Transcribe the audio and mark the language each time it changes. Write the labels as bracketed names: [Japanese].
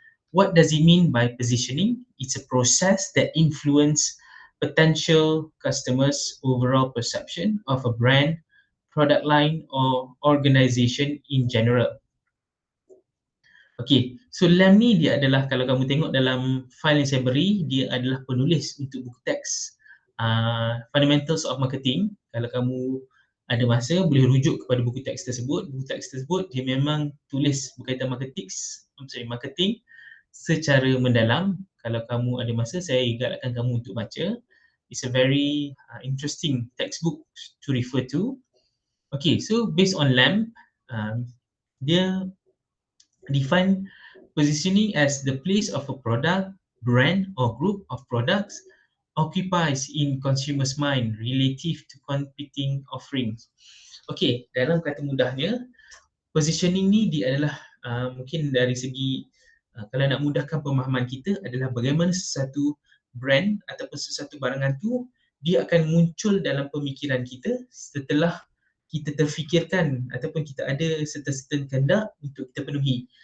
[English] What does it mean by positioning? It's a process that influence potential customers' overall perception of a brand, product line or organization in general. Okay, so [Malay] Lam ni dia adalah, kalau kamu tengok dalam file yang saya beri, dia adalah penulis untuk buku teks Fundamentals of Marketing. Kalau kamu ada masa, boleh rujuk kepada buku teks tersebut. Buku teks tersebut dia memang tulis berkaitan marketing secara mendalam. Kalau kamu ada masa, saya galakkan kamu untuk baca. [English] It's a very interesting textbook to refer to. Okay, so based on Lam, [Malay] dia [English] define positioning as the place of a product, brand or group of products occupies in consumers' mind relative to competing offerings. [Malay] Okay, dalam kata mudahnya, positioning ni dia adalah mungkin dari segi kalau nak mudahkan pemahaman kita adalah bagaimana sesuatu brand ataupun sesuatu barangan tu dia akan muncul dalam pemikiran kita setelah kita terfikirkan ataupun kita ada [English] certain [Malay] kehendak untuk kita penuhi.